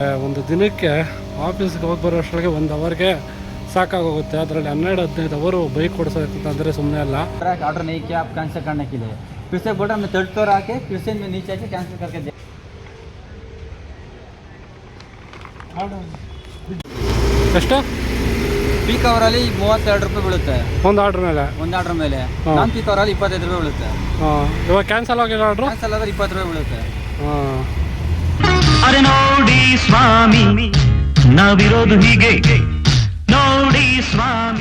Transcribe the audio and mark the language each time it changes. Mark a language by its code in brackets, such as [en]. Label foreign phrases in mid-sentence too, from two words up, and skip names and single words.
[kn] ಒಂದು ದಿನಕ್ಕೆ ಆಫೀಸ್ಗೆ ಹೋಗಿ ಬರೋಷ್ಟೊಳಗೆ 1 ಅವರ್ಗೆ ಸಾಕಾಗೋಗುತ್ತೆ. ಅದರಲ್ಲಿ 12-15 ಅವರು ಬೈಕ್ ಓಡಿಸೋದಂದರೆ ಸುಮ್ಮನೆ ಅಲ್ಲ. [hi] ऑर्डर नहीं किया आप कैंसिल करने के लिए, फिर से बोला मैं थर्ड फ्लोर आके फिर से मैं नीचे आके कैंसिल करके दे. [kn] ಎಷ್ಟು ಪೀಕ್ ಅವರಲ್ಲಿ 32 ರೂಪಾಯಿ ಬೀಳುತ್ತೆ ಒಂದು ಆರ್ಡ್ರ್ ಮೇಲೆ. ನಾನ್ ಪೀಕ್ ಅವರಲ್ಲಿ 25 ರೂಪಾಯಿ ಬೀಳುತ್ತೆ. ಇವಾಗ ಕ್ಯಾನ್ಸಲ್ ಆಗಿರೋ ಆರ್ಡ್ರು ಕ್ಯಾನ್ಸಲ್ ಆದ್ರೆ 20 ರೂಪಾಯಿ ಬೀಳುತ್ತೆ. ಅರೆ ನೋಡಿ ಸ್ವಾಮಿ ನಾವಿರೋದು ಹೀಗೆ ನೋಡಿ ಸ್ವಾಮಿ.